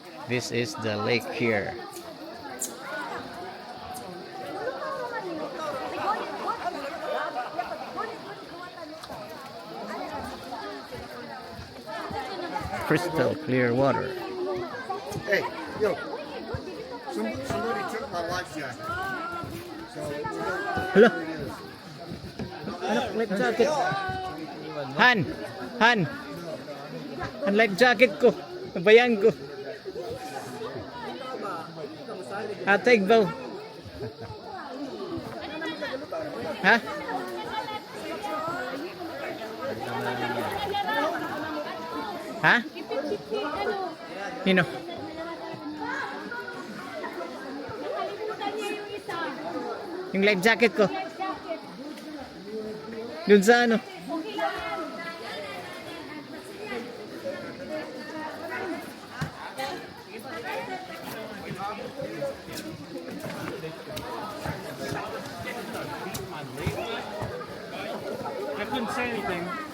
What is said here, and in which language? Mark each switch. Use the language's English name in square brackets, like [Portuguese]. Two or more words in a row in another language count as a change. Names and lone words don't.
[English] This is the lake here. Crystal clear water. Hey, yo. Somebody took my life jacket. [Filipino] Hala. Anak, [English] life jacket. [Filipino] Han! Han! Ang [English] life jacket [Filipino] ko. Nabayan ko. Ate Igbaw. Ha? Ha? Nino? Yung [English] life jacket [Filipino] ko. Dun sa ano? [English] I couldn't say anything.